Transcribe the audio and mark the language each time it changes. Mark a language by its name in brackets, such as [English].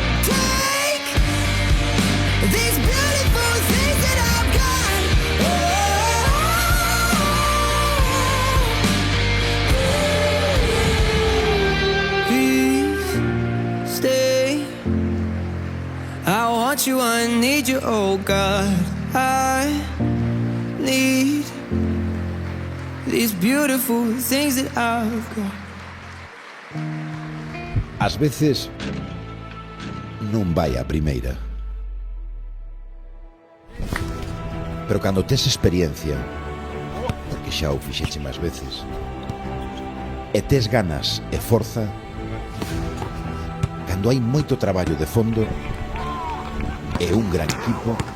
[English] Don't take these beautiful things that I've got. Please stay. I want you, I need you, oh God. I need these beautiful things that I've got. [Galician] Ás veces non vai a primeira. Pero cando tes experiencia, porque xa o fixeche máis veces, e tes ganas e forza, cando hai moito traballo de fondo e un gran equipo,